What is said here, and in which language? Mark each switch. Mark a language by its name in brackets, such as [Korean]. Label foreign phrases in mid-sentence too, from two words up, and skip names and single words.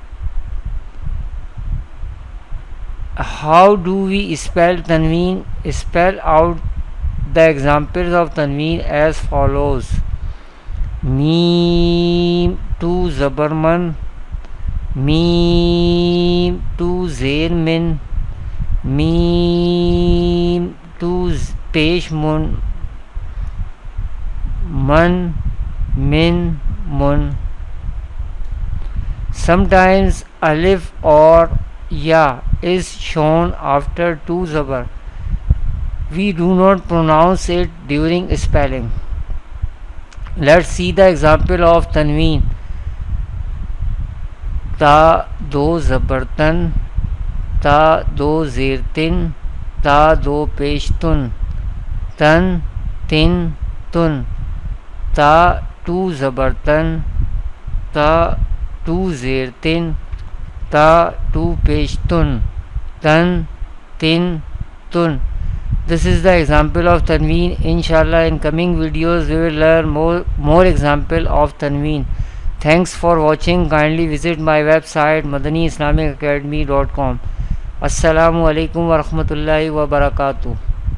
[English] How do we spell tanween? Spell out the examples of tanween as follows. [Urdu] میم تو زبر مَن، میم تو زیر مِن، میم تو پیش مُن، مَن، مِن، مُن. [English] Sometimes alif or ya is shown after two zabar. We do not pronounce it during spelling. Let's see the example of tanween. [Urdu] تے دو زبر تَن، تے دو زیر تِن، تے دو پیش تُن، تَن تِن تُن، تے تو زبر تَن، تے تو زیر تِن، تے تو پیش تُن، تَن تِن تُن. [English] This is the example of tanween. Inshallah, in coming videos we will learn more example of tanween. Thanks for watching. Kindly visit my website madaniislamicacademy.com. [Arabic] السلام عليكم ورحمة الله وبركاته.